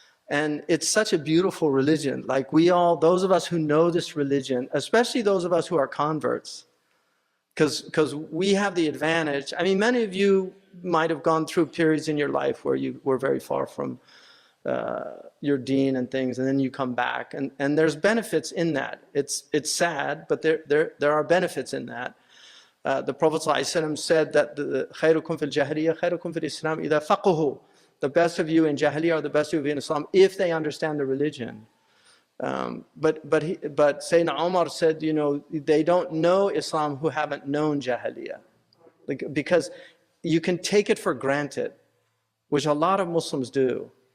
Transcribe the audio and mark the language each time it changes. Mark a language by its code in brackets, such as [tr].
[en] And it's such a beautiful religion. Like we all, those of us who know this religion, especially those of us who are converts, because we have the advantage. I mean, many of you might have gone through periods in your life where you were very far from your deen and things, and then you come back, and there's benefits in that. It's sad, but there are benefits in that. The Prophet ﷺ said that [ar] خيركم في الجاهلية خيركم في الإسلام إذا فقهوا. [en] The best of you in Jahiliyyah are the best of you in Islam if they understand the religion. But Sayyidina Umar said, you know, they don't know Islam who haven't known Jahiliyyah. Because you can take it for granted, which a lot of Muslims do.